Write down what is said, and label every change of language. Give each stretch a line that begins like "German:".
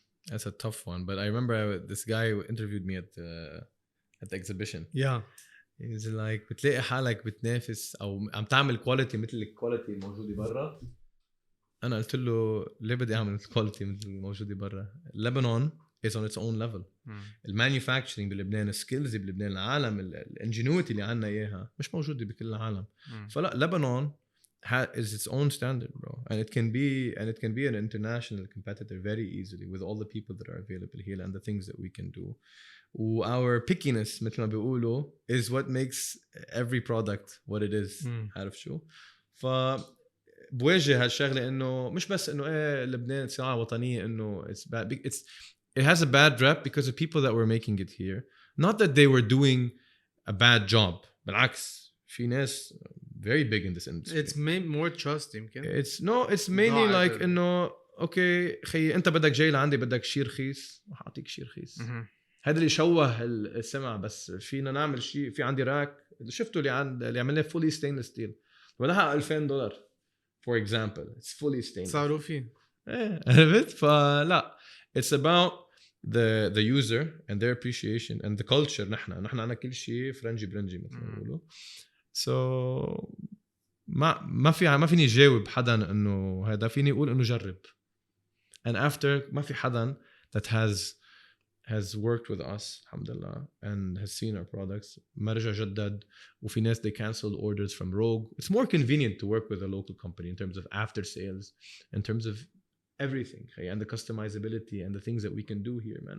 English: That's a tough one, but I remember this guy who interviewed me at the exhibition. Yeah. He's like
Arabic: بتلاقي حالك بتنافس أو عم تعمل quality مثل الكواليتي الموجودة برا. أنا قلت له ليه بدي أعمل quality مثل الموجودة برا.
English: Lebanon is on its own level.
Arabic: المانيفاكتشرينج بلبنان skills بلبنان العالم الانجينيوتي اللي عنا إياها مش موجودة بكل العالم.
English: فلا Lebanon is its own standard, bro, and it can be an international competitor very easily with all the people that are available here and the things that we can do. Our pickiness
Arabic: مثل ما بيقولوا
English: is what makes every product what it is.
Arabic: عارف شو؟ بواجه هالشغله انه مش بس انه لبنان صناعه وطنيه انه
English: it has a bad rep because of people that were making it here, not that they were doing a bad job.
Arabic: بالعكس في ناس
English: very big in this industry. It's more trust يمكن.
Arabic: It's mainly like انه اوكي خي انت بدك جاي لعندي بدك شيء رخيص رح اعطيك شيء رخيص. هذا اللي شوه السمع. بس فينا نعمل شيء. في عندي راك شفتوا اللي عملناه
English: fully stainless steel
Arabic: ولها $2,000
English: for example. It's fully stainless.
Arabic: صاروا فيه. عرفت.
English: فلا it's about the user and their appreciation and the culture.
Arabic: نحن عنا كل شيء فرنجي برنجي مثل ما بيقولوا. So ما فيني جاوب حدا انه هذا. فيني اقول انه جرب.
English: And after
Arabic: ما في حدا
English: that has worked with us alhamdulillah and has seen our products
Arabic: ما رجع جدد. وفي ناس
English: they canceled orders from Rogue. It's more convenient to work with a local company in terms of after sales, in terms of everything and the customizability and the things that we can do here, man.